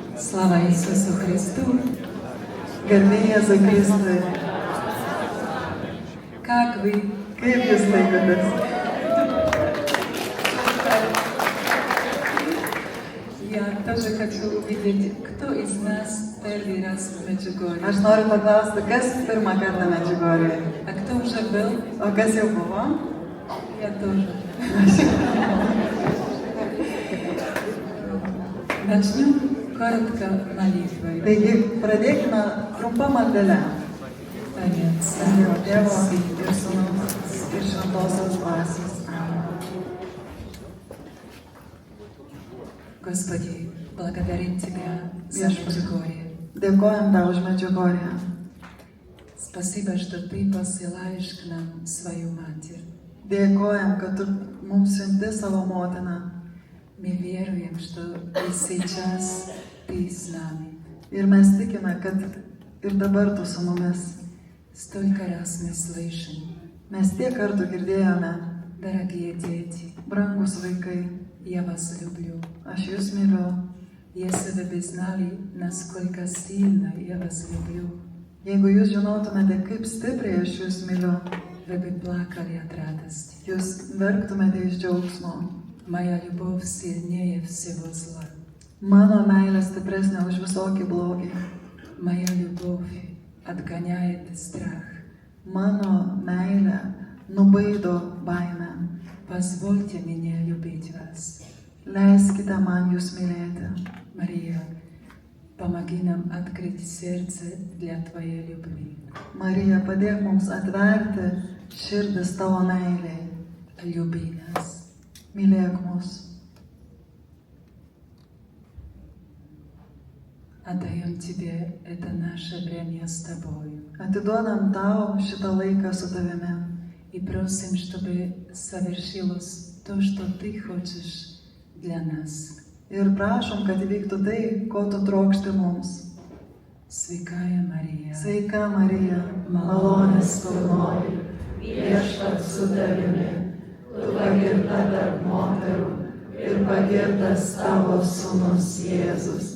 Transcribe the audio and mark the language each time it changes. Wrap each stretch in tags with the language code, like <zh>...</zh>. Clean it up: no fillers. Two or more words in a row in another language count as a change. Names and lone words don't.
<hr>Slava Isusu Christu.</hr> <lt>Garbė Jėzui Kristui.</lt> <ru>Как вы?</ru> <lt>Kaip jūs laikotės?</lt> <ru>Я тоже хочу увидеть, кто из нас первый раз в Меджугорье.</ru> <lt>Aš noriu paklausti, kas pirmą kartą Medžiugorjėje?</lt> <ru>А кто уже был?</ru> <lt>O kas jau buvo?</lt> <ru>Я тоже. Начнем коротко молитвой.</ru> <lt>Taigi, pradėkime trumpą maldelę.</lt> <ru>Конец.</ru> <lt>Dievo Tėvo ir Sūnaus ir Šventosios Dvasios.</lt> <ru>Господи, благодарим Тебя за Меджугорье.</ru> <lt>Dėkojam tau už Medžiugorję.</lt> <ru>Спасибо, что Ты посылаешь к нам свою Матерь.</ru> <lt>Dėkojam, kad tu mums siunti savo motiną.</lt> <ru>Мы веруем, что и сейчас Ты с нами.</ru> <lt>Ir mes tikime, kad ir dabar tu su mumis.</lt> <ru>Столько раз мы слышим,</ru> <lt>Mes tiek kartų girdėjome,</lt> <ru>дорогие дети,</ru> <lt>brangus vaikai,</lt> <ru>я вас люблю.</ru> <lt>aš jūs myliu.</lt> <ru>Если вы бы знали, насколько сильно я вас люблю,</ru> <lt>Jeigu jūs žinotumėte, kaip stipriai aš jūs myliu,</lt> <ru>вы бы плакали от радости.</ru> <lt>jūs verktumėte iš džiaugsmo.</lt> <ru>Моя любовь сильнее всего зла.</ru> <lt>Mano meilė stipresnė už visokį blogį.</lt> <ru>Моя любовь отгоняет страх.</ru> <lt>Mano meilė nubaido baimę.</lt> <ru>Позвольте мне любить вас.</ru> <lt>Leiskite man jūs mylėti.</lt> <ru>Мария, помоги нам открыть сердце для Твоей любви.</ru> <lt>Marija, padėk mums atverti širdis tavo meiliai.</lt> <ru>Люби нас.</ru> <lt>Mylėk mus.</lt> <ru>Отдаем Тебе это наше время с Тобою.</ru> <lt>Atiduodam tau šitą laiką su tavimi.</lt> <ru>И просим, чтобы совершилось то, что Ты хочешь для нас.</ru> <lt>Ir prašom, kad įvyktų tai, ko tu trokšti mums.</lt> <ru>Святая Мария,</ru> <lt>Sveika Marija, malonės pilnoji, Viešpats su Tavimi, tu pagirta tarp moterų ir pagirtas tavo sūnus Jėzus.</lt>